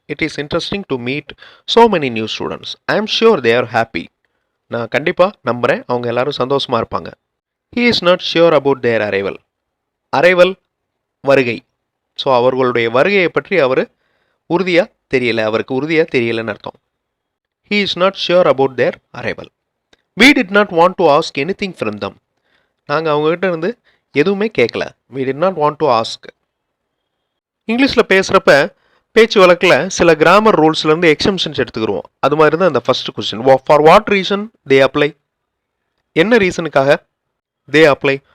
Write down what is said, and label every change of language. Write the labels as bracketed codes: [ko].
[en] It is interesting to meet so many new students. I am sure they are happy. [ta] நான் கண்டிப்பாக நம்புகிறேன் அவங்க எல்லாரும் சந்தோஷமாக இருப்பாங்க. [en] He is not sure about their arrival. [ta] Arrival வருகை. ஸோ அவர்களுடைய வருகையை பற்றி அவர் உறுதியாக தெரியலை, அவருக்கு உறுதியாக தெரியலைன்னு அர்த்தம். [en] He is not sure about their arrival. We did not want to ask anything from them. [ta] நாங்கள் அவங்ககிட்ட இருந்து எதுவுமே கேட்கல. [en] We did not want to ask. [ta] இங்கிலீஷில் பேசுகிறப்ப பேச்சு வழக்கில் சில கிராமர் ரூல்ஸ்லேருந்து எக்ஸம்ஷன்ஸ் எடுத்துக்கிடுவோம். அது மாதிரி தான் இந்த first question. [en] For what reason they apply? [ta] என்ன ரீசனுக்காக தே அப்ளை?